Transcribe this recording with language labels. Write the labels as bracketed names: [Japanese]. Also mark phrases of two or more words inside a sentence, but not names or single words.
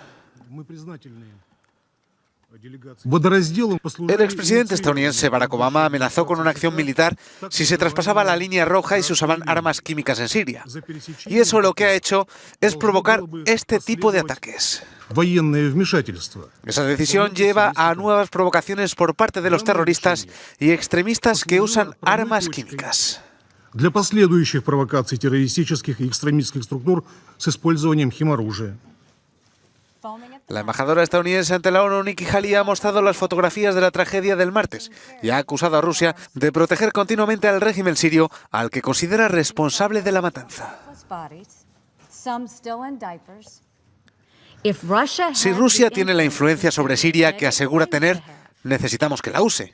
[Spanish] El expresidente estadounidense Barack Obama amenazó con una acción militar si se traspasaba la línea roja y se usaban armas químicas en Siria. Y eso lo que ha hecho es provocar este tipo de ataques. Esa decisión lleva a nuevas provocaciones por parte de los terroristas y extremistas que usan armas químicas. [Russian] Для последующих провокаций террористических и экстремистских структур с использованием химоружия. [Spanish] La embajadora estadounidense ante la ONU, Nikki Haley, ha mostrado las fotografías de la tragedia del martes y ha acusado a Rusia de proteger continuamente al régimen sirio, al que considera responsable de la matanza. Si Rusia tiene la influencia sobre Siria que asegura tener, necesitamos que la use.